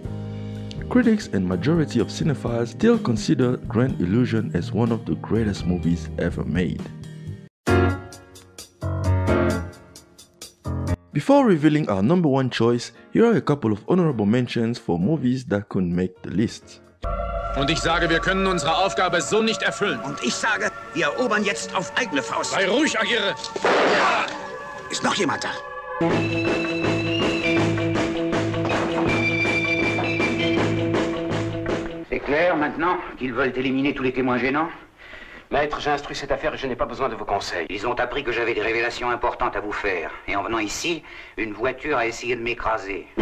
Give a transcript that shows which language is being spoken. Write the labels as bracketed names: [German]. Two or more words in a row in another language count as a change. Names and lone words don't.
[English] Critics and majority of cinephiles still consider Grand Illusion as one of the greatest movies ever made. Before revealing our number 1 choice, here are a couple of honorable mentions for movies that couldn't make the list. [German] Und ich sage, wir können unsere Aufgabe so nicht erfüllen. Und ich sage, wir erobern jetzt auf eigene Faust. Sei ruhig, Agire! Ja. Ist noch jemand da? [French] C'est clair maintenant qu'ils veulent éliminer tous les témoins gênants? Maître, j'ai instruit cette affaire et je n'ai pas besoin de vos conseils. Ils ont appris que j'avais des révélations importantes à vous faire. Et en venant ici, une voiture a essayé de m'écraser.